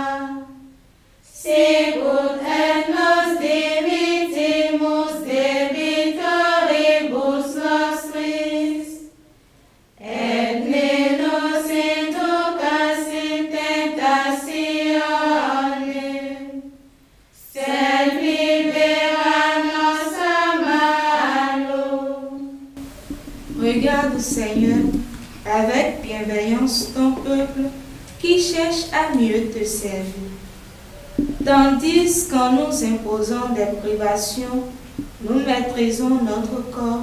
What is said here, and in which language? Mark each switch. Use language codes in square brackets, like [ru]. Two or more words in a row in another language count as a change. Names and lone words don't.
[la] sicut et nos dimittimus debitoribus nostris, et ne nos inducas in tentationem, sed libera nos a malo. [fr] regarde Seigneur avec bienveillance ton peuple qui cherche à mieux te servir. Tandis qu'en nous imposant des privations, nous maîtrisons notre corps.